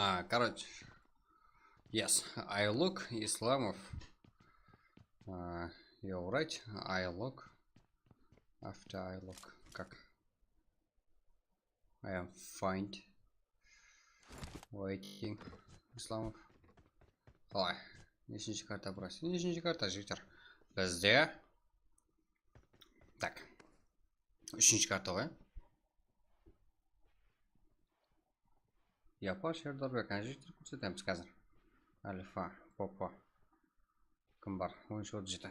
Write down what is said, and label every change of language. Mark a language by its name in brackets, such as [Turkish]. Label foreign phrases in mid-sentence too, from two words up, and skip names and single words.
[Russian] короче. [English] Yes, I look Islamov. You're right. I look. After I look. Как? I am find. Waiting. Islamov. [Kazakh] Қалай? Нешінші карта брось? Нешінші карта жігіттер? Бізде. Так. Үшінші карта ғой. Япа Шердорбек, жігіттер көрсетеміз қазір. Альфа, попа. Кім бар? Ойыншы 37.